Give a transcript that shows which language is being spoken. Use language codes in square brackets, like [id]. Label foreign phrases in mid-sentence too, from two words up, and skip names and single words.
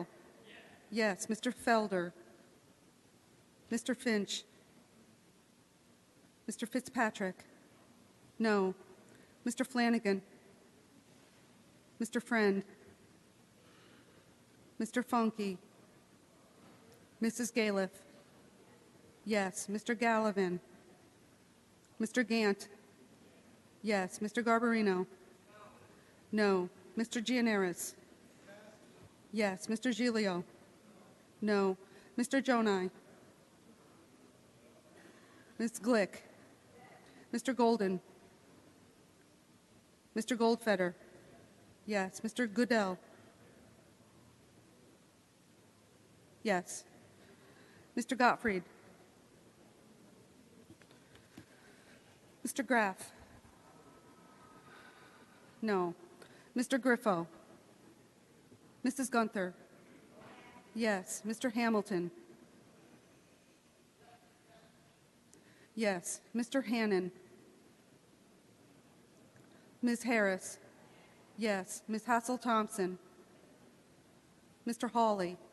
[en] Yes. Mr. Felder. Mr. Finch. Mr. Fitzpatrick. No. Mr. Flanagan. Mr. Friend. Mr. Funke. Mrs. Galiff. Yes. Mr. Gallivan. Mr. Gant. Yes. Mr. Garbarino. No. Mr. Gianaris. Yes. Mr. Giglio. No. Mr. Jonai. Ms. Glick. Mr. Golden. Mr. Goldfeder. Yes. Mr. Goodell. Yes. Mr. Gottfried. Mr. Graff. No. Mr. Griffo. Mrs. Gunther. Yes. Mr. Hamilton. Yes. Mr. Hannon. Ms. Harris. Yes. Ms. Hassel-Thompson. Mr. Hawley.